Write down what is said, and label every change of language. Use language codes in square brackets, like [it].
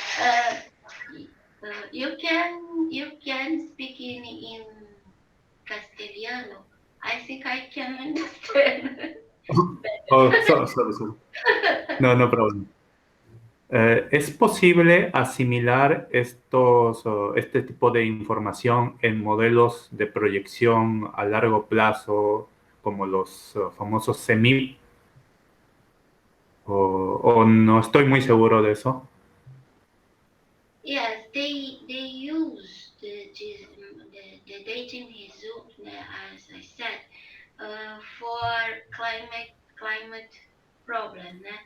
[en] Uh, you can speak in Castellano. I think I can understand. Oh, sorry. No problem. [es] ¿Es posible asimilar este tipo de información en modelos de proyección a largo plazo, como los famosos semi? ¿O no estoy muy seguro de eso? [en] Yes, they use the dating result, as I said, for climate problem.